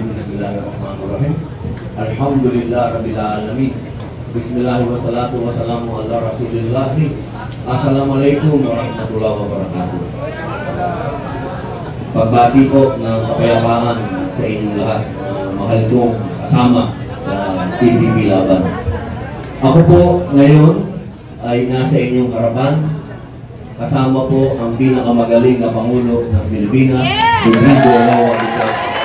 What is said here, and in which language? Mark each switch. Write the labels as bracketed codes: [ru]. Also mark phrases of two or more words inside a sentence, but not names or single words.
[ar] Bismillahirrahmanirrahim. الحمد لله رب العالمين. Bismillahirrahmanirrahim. والصلاة والسلام على رسول الله السلام عليكم ورحمة الله وبركاته. [tl] Pagbati po ng kapayapaan sa inyong lahat, mahal kong kasama sa PDP Laban. Ako po ngayon ay nasa inyong harapan, kasama po ang pinakamagaling na Pangulo ng Pilipinas, Rodrigo Roa Duterte.